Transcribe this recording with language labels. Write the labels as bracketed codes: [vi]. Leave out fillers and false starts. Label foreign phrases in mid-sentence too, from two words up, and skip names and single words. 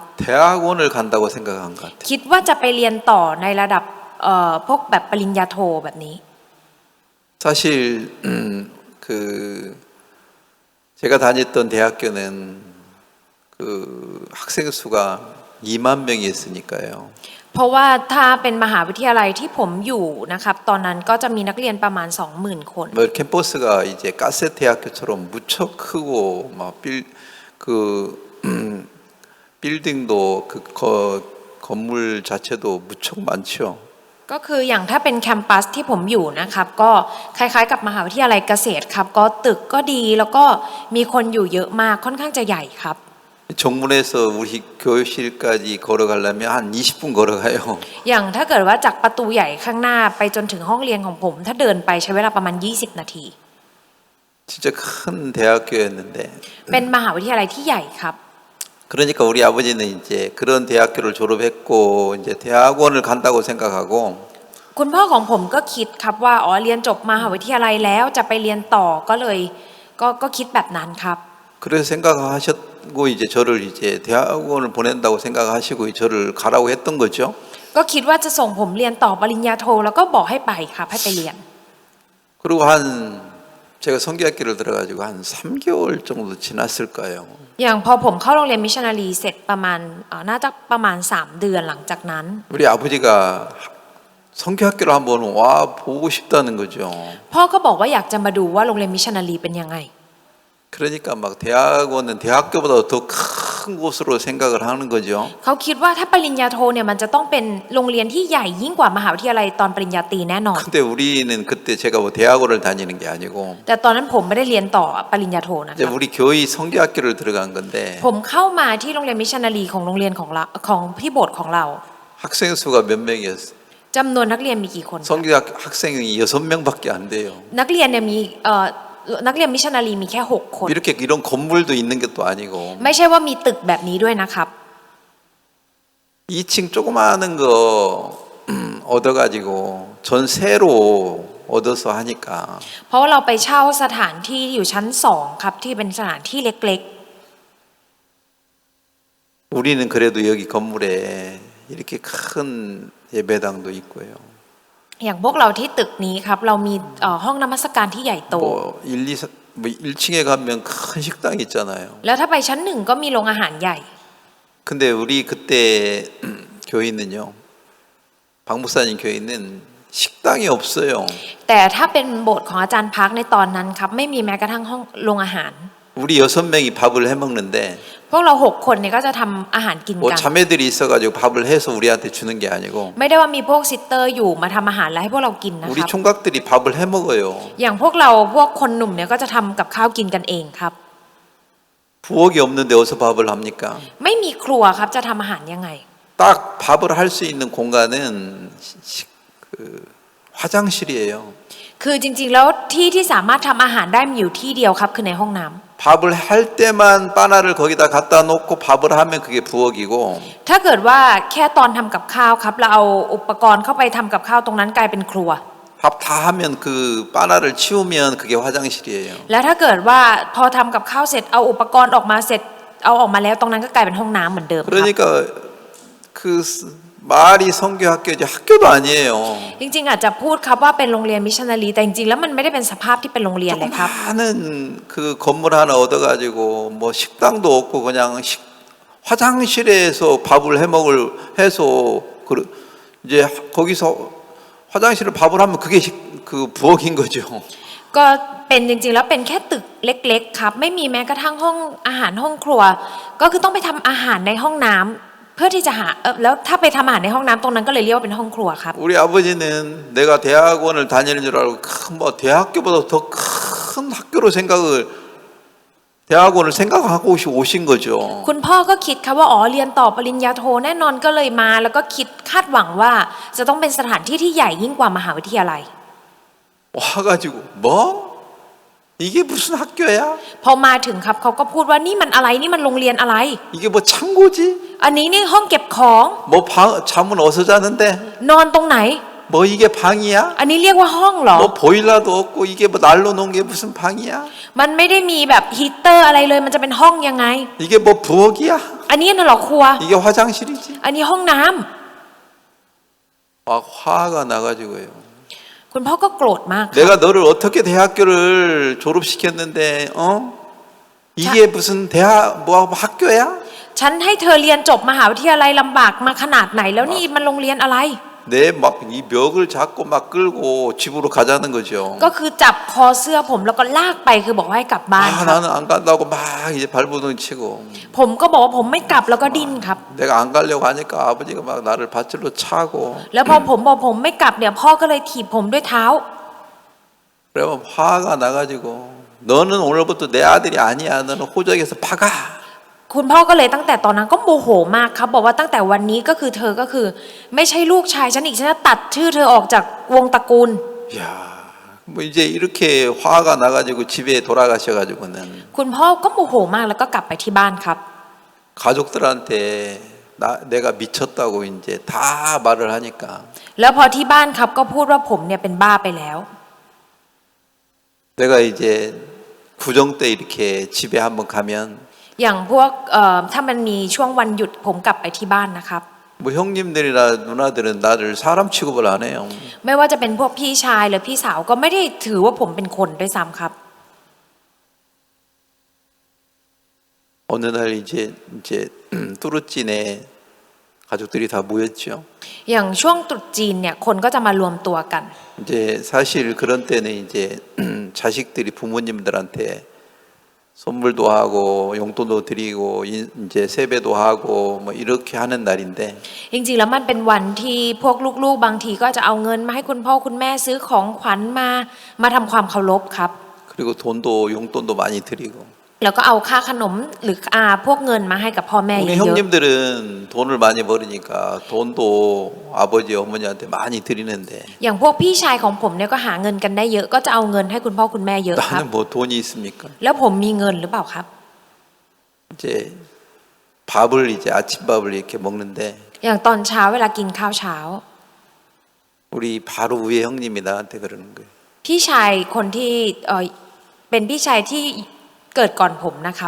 [ko] 대학원을 간다고 생각한 것 같아요. [th] คิดว่าจะไปเรียนต่อในระดับพวกแบบปริญญาโทแบบนี้ [ko] 사실 그 제가 다녔던 대학교는 그 그 학생 수가 2만 명이었으니까요. [th] เพราะว่าถ้าเป็นมหาวิทยาลัยที่ผมอยู่นะครับตอนนั้นก็จะมีนักเรียนประมาณ 20,000 คน [ko] 뭐 캠퍼스가 이제 가세 대학교처럼 무척 크고 그 빌딩도 건물 자체도 무척 많죠. [th] ก็คืออย่างถ้าเป็นแคมปัสที่ผมอยู่นะครับก็คล้ายๆกับมหาวิทยาลัยเกษตรครับก็ตึกก็ดีแล้วก็มีคนอยู่เยอะมากค่อนข้างจะใหญ่ครับ [ko] 정문에서 우리 교실까지 걸어가려면 한 20분 걸어가요. [th] อย่างถ้าเกิดว่าจากประตูใหญ่ข้างหน้าไปจนถึงห้องเรียนของผมถ้าเดินไปใช้เวลาประมาณ20 นาที [ko] 진짜 큰 대학교였는데 [th] เป็นมหาวิทยาลัยที่ใหญ่ครับ [ko] 그러니까 우리 아버지는 이제 그런 대학교를 졸업했고 이제 대학원을 간다고 생각하고 [th] คุณพ่อของผมก็คิดครับว่าอ๋อเรียนจบมหาวิทยาลัยแล้วจะไปเรียนต่อก็เลยก็คิดแบบนั้นครับ [ko] 그래서 생각하셨고 이제 저를 이제 대학원을 보낸다고 생각하시고 저를 가라고 했던 거죠. [th] ก็คิดว่าจะส่งผมเรียนต่อปริญญาโทแล้วก็บอกให้ไปครับให้ไปเรียน [ko] 그리고 제가 성교학교를 들어가지고 한 3개월 정도 지났을 거예요. [th] อย่างพอผมเข้าโรงเรียนมิชชันนารีเสร็จประมาณน่าจะประมาณ3 เดือนหลังจากนั้น [ko] 우리 아버지가 성교학교를 한번 와 보고 싶다는 거죠. [th] พ่อก็บอกว่าอยากจะมาดูว่าโรงเรียนมิชชันนารีเป็นยังไง [ko] 그러니까 막 대학원은 대학교보다 더 큰 곳으로 생각을 하는 거죠. [th] เขาคิดว่าถ้าปริญญาโทเนี่ยมันจะต้องเป็นโรงเรียนที่ใหญ่ยิ่งกว่ามหาวิทยาลัยตอนปริญญาตรีแน่นอน [ko] 근데 우리는 그때 제가 뭐 대학원을 다니는 게 아니고 [th] แต่ตอนนั้นผมไม่ได้เรียนต่อปริญญาโทนะค [ko] 이제 [th] รับ [ko] 우리 교회 성교학교를 들어간 건데 [th] ผมเข้ามาที่โรงเรียนมิชชันนารีของโรงเรียนของเราของที่โบสถ์ของเรา [ko] 학생 수가 몇 명이었어요? [th] จำนวนนักเรียนมีกี่คนครับ [ko] 성교학 학생이 6명밖에 안 돼요. [th] นักเรียนเนี่ยมีนักเรียนมิชชันนารีมีแค่6 คน [ko] 이렇게 이런 건물도 있는 것도 아니고 [th] ไม่ใช่ว่ามีตึกแบบนี้ด้วยนะครับ [ko] 2층 조그마한 거 얻어가지고 전세로 얻어서 하니까 [th] เพราะว่าเราไปเช่าสถานที่อยู่ชั้น2ครับที่เป็นสถานที่เล็ก [ko] 우리는 그래도 여기 건물에 이렇게 큰 예배당도 있고요. [th] ๆอย่างพวกเราที่ตึกนี้ครับเรามีห้องนมัสการที่ใหญ่โต [ko] 뭐 1층에 가면 큰 식당 있잖아요. [th] แล้วถ้าไปชั้น1ก็มีโรงอาหารใหญ่ [ko] 근데 우리 그때 교회는요. 박 목사님 교회는 식당이 없어요. [th] แต่ถ้าเป็นโบสถ์ของอาจารย์พักในตอนนั้นครับไม่มีแม้กระทั่งห้องโรงอาหาร [ko] 우리 6명이 밥을 해 먹는데 [th] พวกเรา6 คนเนี่ยก็จะทำอาหารกิน [ko] 뭐 [th] กัน [ko] 자매들이 있어가지고 밥을 해서 우리한테 주는 게 아니고 [th] ไม่ได้ว่ามีพวกซิสเตอร์อยู่มาทำอาหารแล้วให้พวกเรากินนะ [ko] 우리 [th] ครับ [ko] 총각들이 밥을 해 먹어요. [th] อย่างพวกเราพวกคนหนุ่มเนี่ยก็จะทำกับข้าวกินกันเองครับ [ko] 부엌이 없는데 어디서 밥을 합니까? [th] ไม่มีครัวครับจะทำอาหารยังไง [ko] 딱 밥을 할 수 있는 공간은 그 화장실이에요. [th] คือจริงๆแล้วที่สามารถทำอาหารได้มีอยู่ที่เดียวครับคือในห้องน้ำ [ko] 밥을 할 때만 바나를 거기다 갖다 놓고 밥을 하면 그게 부엌이고 [th] ถ้าเกิดว่าแค่ตอนทำกับข้าวครับเราเอาอุปกรณ์เข้าไปทำกับข้าวตรงนั้นกลายเป็นครัว [ko] 밥 다 하면 그 바나를 치우면 그게 화장실이에요. [th] แล้วถ้าเกิดว่าพอทำกับข้าวเสร็จเอาอุปกรณ์ออกมาเสร็จเอาออกมาแล้วตรงนั้นก็กลายเป็นห้องน้ำเหมือนเดิมครับ [ko] 그러니까 그 말이 성교학교지 학교도 아니에요. [th] จริงๆอาจจะพูดครับว่าเป็นโรงเรียนมิชชันนารีแต่จริงๆแล้วมันไม่ได้เป็นสภาพที่เป็นโรงเรียนเลยครับ [ko] 조그마한 그 건물 하나 얻어가지고 뭐 식당도 없고 그냥 화장실에서 밥을 해서 이제 거기서 화장실을 밥을 하면 그게 그 부엌인 거죠. [th] ก็เป็นจริงๆแล้วเป็นแค่ตึกเล็กๆครับไม่มีแม้กระทั่งห้องอาหารห้องครัว ก็คือต้องไปทำอาหารในห้องน้ำเพื่อที่จะหาแล้วถ้าไปทำอาหารในห้องน้ำตรงนั้นก็เลยเรียกว่าเป็นห้องครัวครับ [ko] 우리 아버지는 내가 대학원을 다니는 줄 알고 뭐 대학교보다 더 큰 학교로 대학원을 생각하고 오신 거죠. [th] คุณพ่อก็คิดครับว่าอ๋อเรียนต่อปริญญาโทแน่นอนก็เลยมาแล้วก็คิดคาดหวังว่าจะต้องเป็นสถานที่ที่ใหญ่ยิ่งกว่ามหาวิทยาลัย [ko] 와가지고 뭐? 이게 무슨 학교야? [th] พอมาถึงครับเขาก็พูดว่านี่มันอะไรนี่มันโรงเรียนอะไร [ko] 이게 뭐 창고지? [th] อันนี้นี่ห้องเก็บของ [ko] 뭐 잠은 어디서 자는데? [th] นอนตรงไหน [ko] 뭐 이게 방이야? [th] อันนี้เรียกว่าห้องเหรอ [ko] 뭐 보일러도 없고 이게 뭐 난로 놓은 게 무슨 방이야? [th] มันไม่ได้มีแบบฮีตเตอร์อะไรเลยมันจะเป็นห้องยังไง [ko] 이게 뭐 부엌이야? [th] อันนี้น่ะเหรอครัว [ko] 이게 화장실이지? [th] อันนี้ห้องน้ำ [ko] 막 화가 나가지고요. [th] คุณพ่อก็โกรธมากครับ [ko] 내가 너를 어떻게 대학교를 졸업시켰는데 이게 무슨 대학 뭐 학교야? [th] ฉันให้เธอเรียนจบมหาวิทยาลัยลำบากมาขนาดไหนแล้วนี่มันโรงเรียนอะไร [ko] 내 막 이 멱을 잡고 막 끌고 집으로 가자는 거죠. [th] ก็คือจับคอเสื้อผมแล้วก็ลากไปคือบอกว่าให้กลับบ้าน [ko] 아 [th] ครับ [ko] 나는 안 간다고 막 이제 발버둥 치고 [th] ผมก็บอกว่าผมไม่กลับแล้วก็ดิ้นครับ [ko] 내가 안 가려고 하니까 아버지가 막 나를 밧줄로 차고 [th] แล้วพอผมบอกผมไม่กลับเนี่ยพ่อก็เลยถีบผมด้วยเท้า [ko] 그러면 화가 나가지고 너는 오늘부터 내 아들이 아니야. 너는 호적에서 파가. [th] คุณพ่อก็เลยตั้งแต่ตอนนั้นก็โมโหมากครับบอกว่าตั้งแต่วันนี้ก็คือเธอก็คือ ไม่ใช่ลูกชายฉันอีกฉันจะตัดชื่อเธอออกจากวงตระกูล [ko] 야, 뭐 이제 이렇게 화가 나가지고 집에 돌아가셔가지고는 [th] คุณพ่อก็โมโหมากแล้วก็กลับไปที่บ้านครับ [ko] 가족들한테 내가 미쳤다고 이제 다 말을 하니까 [th] แล้วพอที่บ้านครับก็พูดว่าผมเนี่ยเป็นบ้าไปแล้ว [ko] 내가 이제 구정 때 이렇게 집에 한번 가면 [th] อย่างพวกถ้ามันมีช่วงวันหยุดผมกลับไปที่บ้านนะครับ [ko] 뭐 형님들이나 누나들은 나를 사람 취급을 안 해요. [th] ไม่ว่าจะเป็นพวกพี่ชายหรือพี่สาวก็ไม่ได้ถือว่าผมเป็นคนด้วยซ้ำครับ [ko] 어느 날 이제 뚜루찐에 가족들이 다 모였죠. [th] อย่างช่วงตรุษจีนเนี่ยคนก็จะมารวมตัวกัน [ko] 이제 사실 그런 때는 이제 자식들이 부모님들한테 선물도 하고 용돈도 드리고 이제 세배도 하고 뭐 이렇게 하는 날인데 [th] จริงๆแล้วมันเป็นวันที่พวกลูกๆบางทีก็จะเอาเงินมาให้คุณพ่อคุณแม่ซื้อของขวัญมาทำความเคารพครับ [ko] 그리고 돈도 용돈도 많이 드리고 [th] แล้วก็เอาค่าขนมหรือพวกเงินมาให้กับพ่อแม่ [ko] 우리 [th] เยอะ [ko] 형님들은 돈을 많이 벌으니까 돈도 아버지 어머니한테 많이 드리는데 [th] ๆอย่างพวกพี่ชายของผมเนี่ยก็หาเงินกันได้เยอะก็จะเอาเงินให้คุณพ่อคุณแม่เยอะครับ [ko] 나는 뭐 돈이 있습니까? [th] แล้วผมมีเงินหรือเปล่าครับ [ko] 이제 밥을 이제 아침밥을 이렇게 먹는데 [th] อย่างตอนเช้าเวลากินข้าวเช้า [ko] 우리 바로 위에 형님이 나한테 그러는 거예요. [th] พี่ชายคนที่เป็นพี่ชายที่เกิดก่อนผมนะครับ